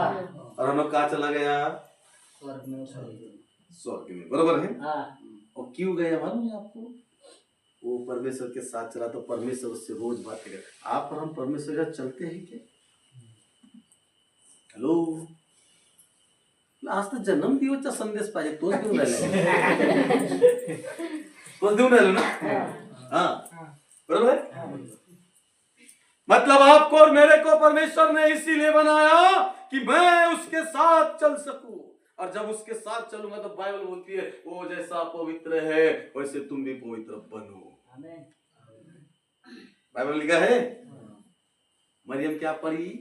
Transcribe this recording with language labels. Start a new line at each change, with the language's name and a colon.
Hindi: और हनोक कहाँ चला गया, स्वर्ग में, बराबर है। और क्यों गया मालूम है आपको, वो परमेश्वर के साथ चला तो परमेश्वर उससे रोज बातें कर। आप और हम परमेश्वर के साथ चलते हैं क्या? हेलो,
Marathi: आज तर जन्मदिवसचा संदेश पाहिजे, तोच देऊन राहिला. तोच देऊन राहिलो ना.
Hindi: हाँ बरोबर है. मतलब आपको और मेरे को परमेश्वर ने इसीलिए बनाया कि मैं उसके साथ चल सकूं, और जब उसके साथ चलूंगा तो बाइबल बोलती है वो जैसा पवित्र है वैसे तुम भी पवित्र बनो. बाइबल लिखा है. मरियम क्या पढ़ी?